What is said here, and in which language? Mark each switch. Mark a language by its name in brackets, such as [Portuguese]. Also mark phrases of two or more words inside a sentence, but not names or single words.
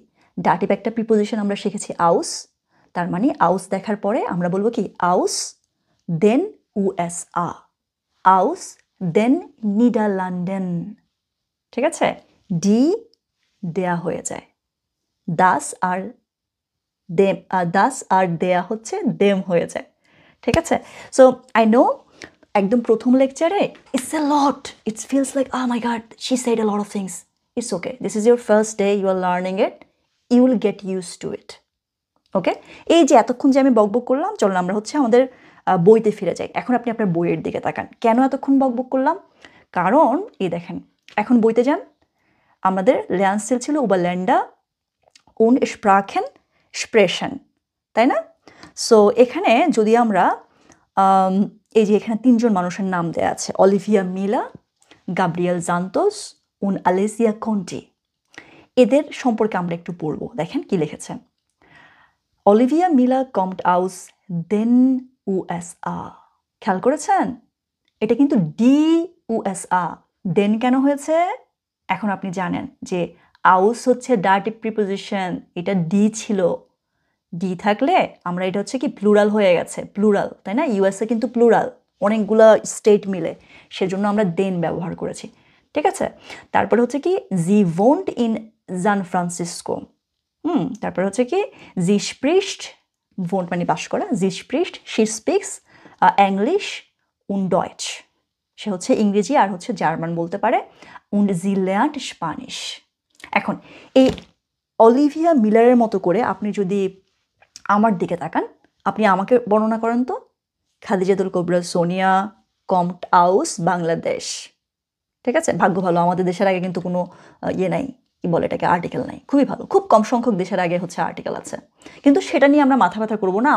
[Bangla] ডাটিভ একটা প্রিপোজিশন আমরা শিখেছি আউস, তার মানে আউস দেখার পরে আমরা বলবো কি [German] aus den USA, aus den Niederlanden, [Bangla] ঠিক আছে? ডি দেয়া হয়ে যায়, দাস আর দেম, দাস আর দেয়া হচ্ছে দেম হয়ে যায়, ঠিক আছে? [English] so I know [Bangla] একদম প্রথম লেকচারে [English] it's a lot, it's feels like oh my god she said a lot of things, it's okay, this is your first day, you are learning it, you will get used to it, [Bangla] ওকে? এই যে এতক্ষণ যে আমি বকবক করলাম, চলুন আমরা হচ্ছে আমাদের বইতে ফিরে যাই। এখন আপনি আপনার বইয়ের দিকে তাকান, কেন এতক্ষণ বকবক করলাম? কারণ এই দেখেন, এখন বইতে যান, আমাদের ল্যান্সেল ছিল [German] Überländer und Sprachen sprechen, [Bangla] তাই না? সো এখানে যদি আমরা এই যে এখানে 3 জন মানুষের নাম দেয়া আছে, অলিভিয়া মিলা, গাব্রিয়েল জান্তোস und Alessia Conti, এদের সম্পর্কে আমরা একটু পড়বো। দেখেন কি লিখেছে, অলিভিয়া মিলা [German] kommt aus den USA, [Bangla] খেয়াল করেছেন? এটা কিন্তু ডি ইউএসআ, দেন কেন হয়েছে? এখন আপনি জানেন যে আউস হচ্ছে ডাটিভ প্রিপোজিশন, এটা ডি ছিল, ডি থাকলে আমরা এটা হচ্ছে কি প্লুরাল হয়ে গেছে, প্লুরাল, তাই না? ইউএসএ কিন্তু প্লুরাল, অনেকগুলো স্টেট মিলে, সেজন্য আমরা দেন ব্যবহার করেছি, ঠিক আছে? তারপরে হচ্ছে কি [German] sie wohnt in [Bangla] সান ফ্রান্সিসকো। তারপর হচ্ছে কি [German] sie spricht, [Bangla] wohnt মানে বাস করা, [German] sie spricht, [English] she speaks English [German] und Deutsch, [Bangla] সে হচ্ছে ইংরেজি আর হচ্ছে জার্মান বলতে পারে, [German] und sie lernt Spanish। [Bangla] এখন এই অলিভিয়া মিলারের মতো করে আপনি যদি আমার দিকে তাকান, আপনি আমাকে বর্ণনা করেন তো। খাদিজাতুল কুবরা সোনিয়া, [German] kommt aus, [Bangla] বাংলাদেশ, ঠিক আছে? ভাগ্য ভালো, আমাদের দেশের আগে কিন্তু কোনো ইয়ে নাই, কি বলে এটাকে, আর্টিকেল নাই, খুবই ভালো, খুব কম সংখ্যক দেশের আগে হচ্ছে আর্টিকেল আছে, কিন্তু সেটা নিয়ে আমরা মাথা ব্যথা করবো না।